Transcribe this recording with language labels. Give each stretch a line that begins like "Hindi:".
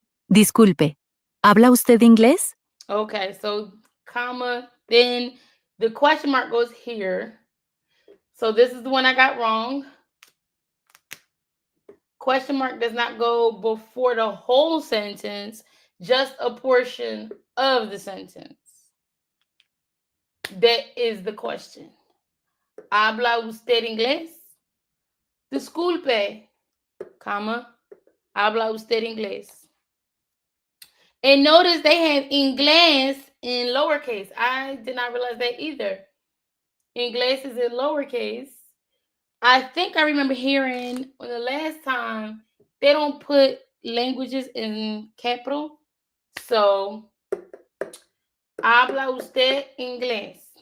Spanish: Disculpe, ¿habla usted inglés?
English: Okay, so comma, then the question mark goes here. So this is the one I got wrong. Question mark does not go before the whole sentence, just a portion of the sentence. That is the question.
Spanish: ¿Habla usted inglés? Disculpe, comma, ¿habla usted inglés?
English: And notice they have inglés in lowercase. I did not realize that either. Inglés is in lowercase. I think I remember hearing when the last time they don't put languages in capital.
Spanish: So, habla usted inglés?